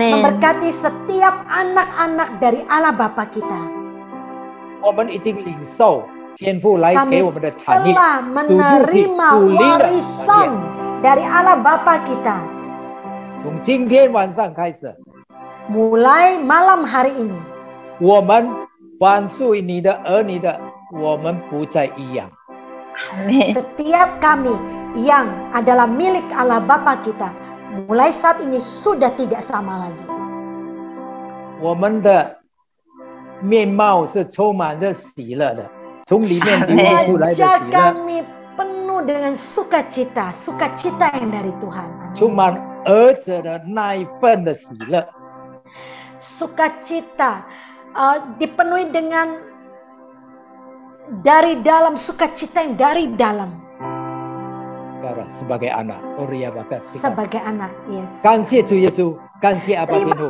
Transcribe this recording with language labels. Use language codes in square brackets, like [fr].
[id] Memberkati setiap anak-anak dari Allah Bapa kita. [zh] 我们已经领受天父来给我们的产业， [id] telah menerima warisan dari Allah Bapa kita. [zh] 从今天晚上开始， [id] Mulai malam hari ini, [zh] 我们凡属于你的儿女的，我们不再一样。 [id] setiap kami yang adalah milik Allah Bapa kita, mulai saat ini sudah tidak sama lagi. [zh] 我们的面貌是充满着喜乐的，从里面流露出来的喜 [id] Wajah [zh] 乐， [id] kami penuh dengan sukacita, sukacita yang dari Tuhan. [zh] 充满儿子的那一份的喜乐。 [id] Sukacita dipenuhi dengan dari dalam, sukacita yang dari dalam. Sebagai anak, sebagai anak, yes. [zh] 感谢主耶稣，感谢阿爸天父，